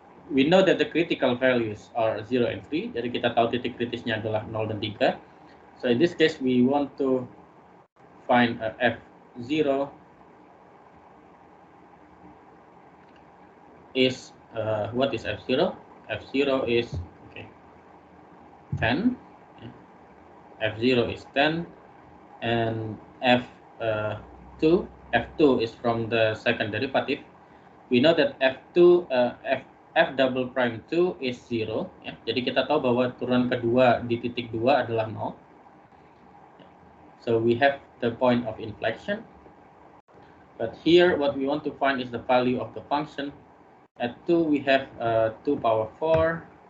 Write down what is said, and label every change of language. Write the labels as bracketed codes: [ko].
[en] We know that the critical values are 0 and 3. [id] Jadi kita tahu titik kritisnya adalah 0 dan 3. [en] So in this case, we want to find f0 is what is f0? F0 is 10. F0 is 10, and f2 is from the second derivative. We know that f2 f double prime 2 is 0. [id] Ya. Jadi kita tahu bahwa turunan kedua di titik 2 adalah 0. [en] So we have the point of inflection. But here what we want to find is the value of the function. At 2 we have 2 power 4